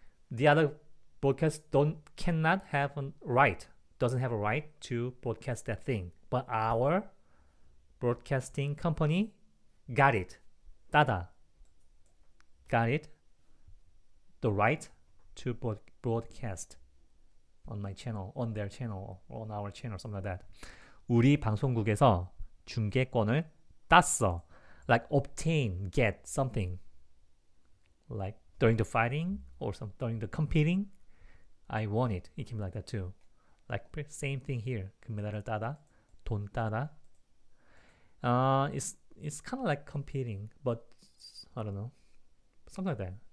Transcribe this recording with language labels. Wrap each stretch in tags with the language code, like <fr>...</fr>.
<en>The other broadcast doesn't have a right to broadcast that thing. But our broadcasting company got it. got it. The right to broadcast on my channel, on their channel, on our channel, something like that.</en> <ko>우리 방송국에서 중계권을 땄어.</ko> <en>Like obtain, get something. Like during the fighting or during the competing, I won it. It can be like that too. Like same thing here.</en> <ko>금메달을 따다, 돈 따다.</ko> <en>It's kind of like competing, but I don't know, something like that.</en>